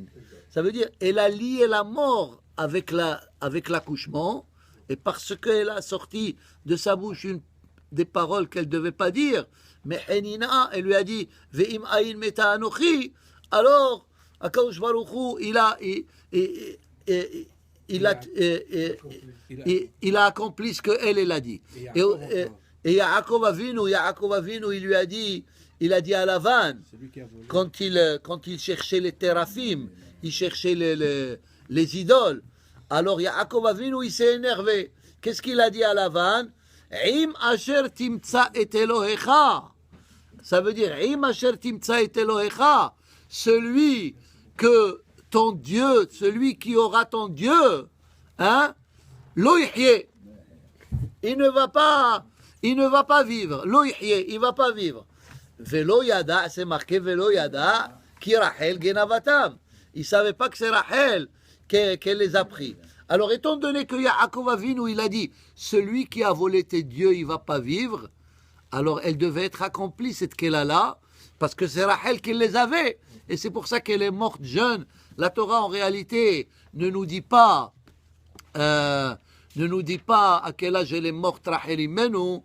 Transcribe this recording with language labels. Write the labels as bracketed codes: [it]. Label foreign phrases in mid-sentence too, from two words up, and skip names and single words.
[fr] Ça veut dire, elle a lié la mort avec l'accouchement, et parce qu'elle a sorti de sa bouche des paroles qu'elle ne devait pas dire, mais Henina, elle lui a dit, [he] ואם אין מתה אנכי, alors, הקדוש ברוך הוא, [fr] il a accompli ce qu'elle a dit. Et Yaakov Avinu, il a dit à Lavan, quand il cherchait les téraphim, il cherchait les idoles. Alors Yaakov Avinu, il s'est énervé. Qu'est-ce qu'il a dit à Lavan? [he] אם אשר תמצא את אלהיך. [fr] Ça veut dire, [he] אם אשר תמצא את אלהיך. [fr] Celui que ton Dieu, celui qui aura ton Dieu, hein, [he] לא יחיה. [fr] Il ne va pas vivre. [he] לא יחיה, [fr] il va pas vivre. [he] ולא ידע, [fr] c'est marqué [he] ולא ידע כי רחל גנבתם. [fr] Il savait pas que c'est Rachel qu'elle les a pris. Alors, étant donné que Yaakov Avinu, il a dit, celui qui a volé tes dieux, il va pas vivre, alors elle devait être accomplie, cette Kéla-là, parce que c'est Rachel qui les avait. Et c'est pour ça qu'elle est morte jeune. La Torah, en réalité, ne nous dit pas à quel âge elle est morte, Rachel Imenu.